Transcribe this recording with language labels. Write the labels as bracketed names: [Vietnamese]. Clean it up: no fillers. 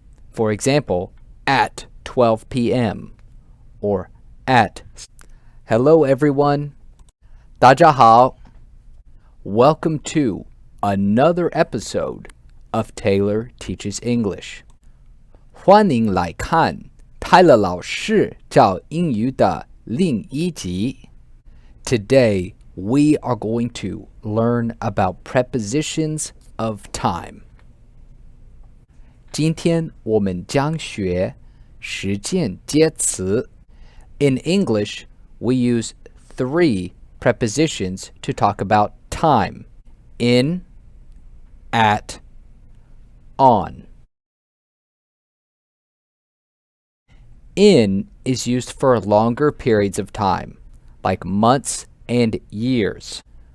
[English] For example, at 12 p.m. or at. Hello everyone. [Chinese] 大家好. [English] Welcome to another episode of Taylor Teaches English. [Chinese] 欢迎来看泰勒老师教英语的另一集. [English] Today, we are going to learn about prepositions of time. [Chinese] 今天我们将学时间介词. [English] In English, we use 3 prepositions to talk about time: in, at, on. In is used for longer periods of time, like months and years.